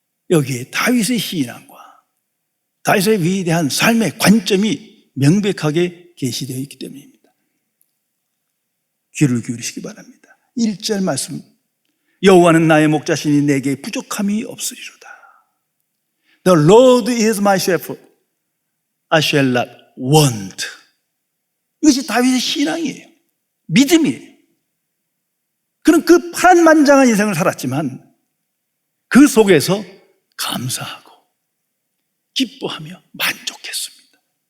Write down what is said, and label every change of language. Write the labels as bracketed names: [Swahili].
[Korean] 여기에 다윗의 신앙과 다윗의 위대한 삶의 관점이 명백하게 게시되어 있기 때문입니다. 귀를 기울이시기 바랍니다. 1절 말씀, 여호와는 나의 목자시니 내게 부족함이 없으리로다. [English] The Lord is my shepherd, I shall not want. [Korean] 이것이 다윗의 신앙이에요. 믿음이에요. 그는 그 파란만장한 인생을 살았지만 그 속에서 감사하고 기뻐하며 만족했습니다.